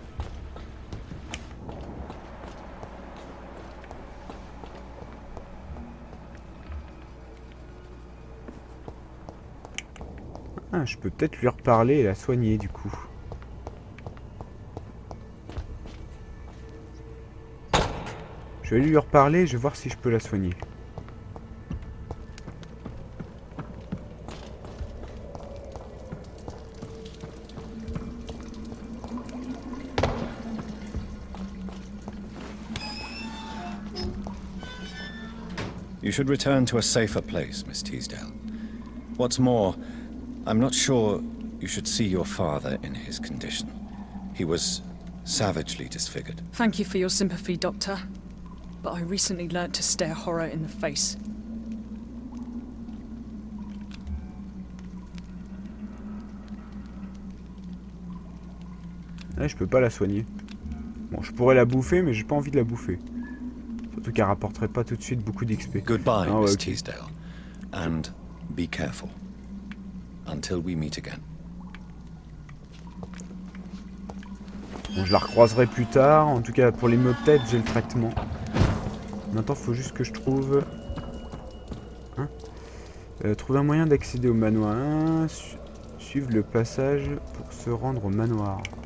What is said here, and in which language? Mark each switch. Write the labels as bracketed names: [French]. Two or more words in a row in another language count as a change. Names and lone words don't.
[French] Ah, je peux peut-être lui reparler et la soigner du coup. Je vais lui reparler, je vais voir si je peux la soigner. [English] You should return to a safer place, Miss Teasdale. What's more, I'm not sure you should see your father in his condition. He was savagely disfigured. Thank you for your sympathy, Doctor. But I recently learnt to stare horror in the face. [French] Là, je peux pas la soigner. Bon, je pourrais la bouffer, mais j'ai pas envie de la bouffer. Surtout qu'elle rapporterait pas tout de suite beaucoup d'XP. [English] Goodbye, [French] Ah, ouais, [English] Miss [French] ok. [English] Teasdale. And be careful. Until we meet again. [French] Bon, je la recroiserai plus tard. En tout cas, pour les maux de tête, j'ai le traitement. Maintenant, il faut juste que je trouve... Hein, trouver un moyen d'accéder au manoir. Suivre le passage pour se rendre au manoir.